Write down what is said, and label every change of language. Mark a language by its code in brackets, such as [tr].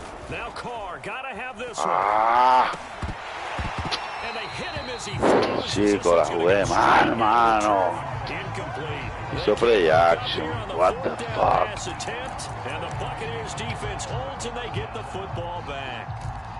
[en] Now Carr, got to have this one. And they hit him as he throws. [es] Chico, la jugué mal, hermano. Hizo [en] play action. What the fuck? And the Buccaneers defense holds and they get the football back.